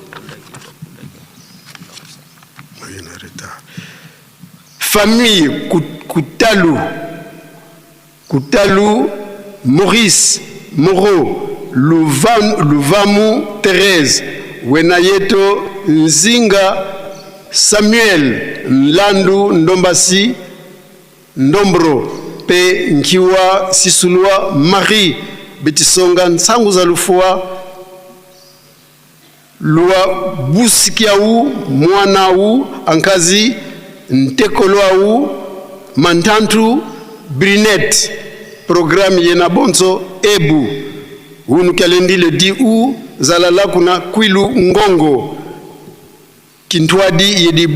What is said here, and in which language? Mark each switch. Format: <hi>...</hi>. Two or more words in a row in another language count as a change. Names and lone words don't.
<kg>Famille Kutalu Maurice Moro Luvamu Thérèse Wenayeto Nzinga Samuel Nlandu Ndombasi Ndombro pe Nkiwa Sisulwa Marie Betisonga Nsangu za Lufua Lua Busikiau Mwanau Ankazi Ntekoloau Mantantu Brinet programme yena bonzo Ebu Unu kalendi</kg> <fr>le 10 août</fr> <kg>Zalala kuna Kwilu Ngongo Kintwadi yedi</kg>